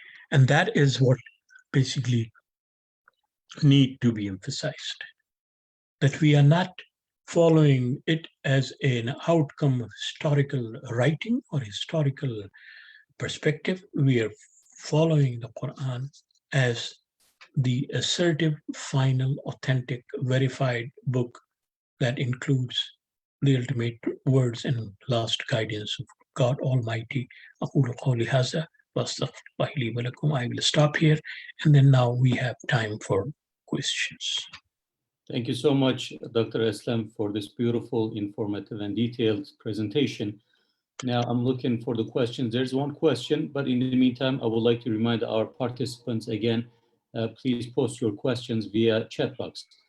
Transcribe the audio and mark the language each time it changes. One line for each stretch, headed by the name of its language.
English: And that is what basically need to be emphasized, that we are not following it as an outcome of historical writing or historical perspective. We are following the Qur'an as the assertive, final, authentic, verified book that includes the ultimate words and last guidance of God Almighty.
Arabic: أقول قولي هذا وأستغفر الله لي ولكم.
English: I will stop here, and then now we have time for questions. Thank you so much, Dr. Aslam, for this beautiful, informative, and detailed presentation. Now I'm looking for the questions. There's one question, but in the meantime, I would like to remind our participants again, please post your questions via chat box.